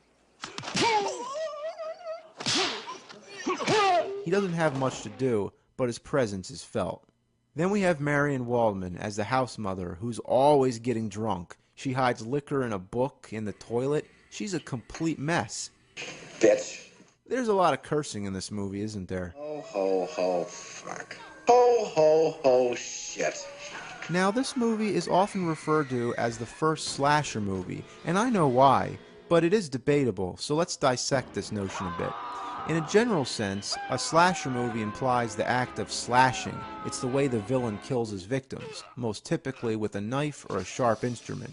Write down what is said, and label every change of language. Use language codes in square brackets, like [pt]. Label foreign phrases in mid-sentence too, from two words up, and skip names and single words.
[en] He doesn't have much to do, but his presence is felt. Then we have Marion Waldman as the house mother, who's always getting drunk. She hides liquor in a book in the toilet. She's a complete mess. Bitch. There's a lot of cursing in this movie, isn't there? Ho, ho, ho, fuck. Ho, ho, ho, shit. Now, this movie is often referred to as the first slasher movie, and I know why, but it is debatable, so let's dissect this notion a bit. In a general sense, a slasher movie implies the act of slashing. It's the way the villain kills his victims, most typically with a knife or a sharp instrument.